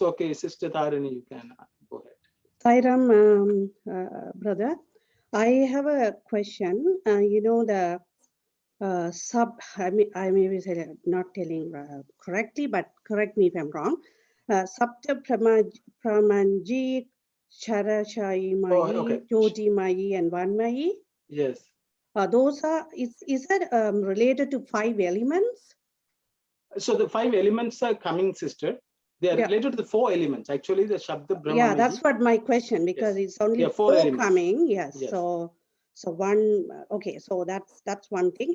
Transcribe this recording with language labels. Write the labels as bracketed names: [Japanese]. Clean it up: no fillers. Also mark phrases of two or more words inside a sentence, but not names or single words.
[English] Okay, Sister Tharani, you can go ahead. Sairam, brother, I have a question. You know, the I may be not telling correctly, but correct me if I'm wrong. Sapta Pramanji, Charashai Mai, okay. Joti Mai, and Van Mai. Yes. Those are, is that related to 5 elements? So the 5 elements are coming, sister. They are related to the 4 elements. Actually, the Shabda Brahma. Yeah, that's what my question, because it's only 4 coming. Yes. So one, okay, so that's one thing.